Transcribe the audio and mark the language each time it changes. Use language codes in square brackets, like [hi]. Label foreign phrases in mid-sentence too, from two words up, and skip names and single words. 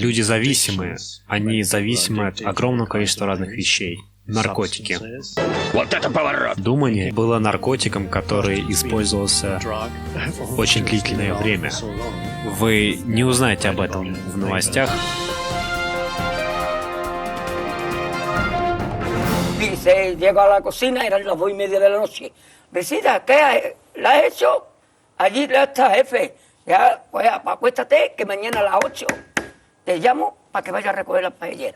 [ru] Люди зависимые. Они зависимы от огромного количества разных вещей. Наркотики. Вот это поворот! Думание было наркотиком, который использовался очень длительное время. Вы не узнаете об этом в новостях. [es] Dice, llego a la cocina, eran las 2:30 de la noche. Visita, ¿qué la has hecho? Allí ya está, jefe. Ya, pues acuéstate, que mañana a las 8 te llamo para que vayas a recoger las paelleras.